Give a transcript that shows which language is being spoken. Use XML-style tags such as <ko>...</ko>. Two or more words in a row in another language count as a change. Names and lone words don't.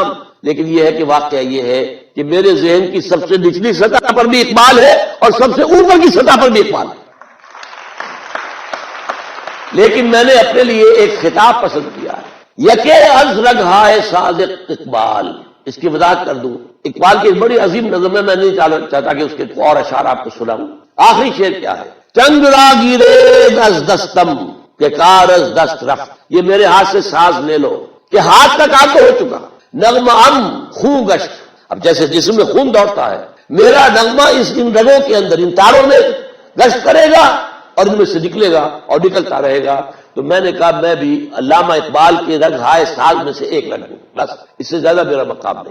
<ur>لیکن یہ ہے کہ واقعہ یہ ہے کہ میرے ذہن کی سب سے نچلی سطح پر بھی اقبال ہے اور سب سے اوپر کی سطح پر بھی اقبال ہے، لیکن میں نے اپنے لیے ایک خطاب پسند کیا ہے،</ur> <fa>یکے از رگ ہائے صادق اقبال۔</fa> <ur>اس کی وضاحت کر دوں، اقبال کی ایک بڑی عظیم نظم ہے، میں نہیں چاہتا کہ اس کے اور اشعار آپ کو سناؤں. آخری شعر کیا ہے؟</ur> <fa>چنگ را گیرے از دستم کہ کار از دست رفت،</fa> <ur>یہ میرے ہاتھ سے ساز لے لو کہ ہاتھ کا کام تو ہو چکا.</ur> <fa>نغمہ خون گشت،</fa> <ur>اب جیسے جسم میں خون دوڑتا ہے، میرا نغمہ ان رگوں کے اندر، ان تاروں میں گشت کرے گا اور ان میں سے نکلے گا اور نکلتا رہے گا. تو میں نے کہا میں بھی علامہ اقبال کے</ur> <fa>رگ ہائے ساز</fa> <ur>میں سے ایک رگ ہوں، بس اس سے زیادہ میرا مقام نہیں.</ur>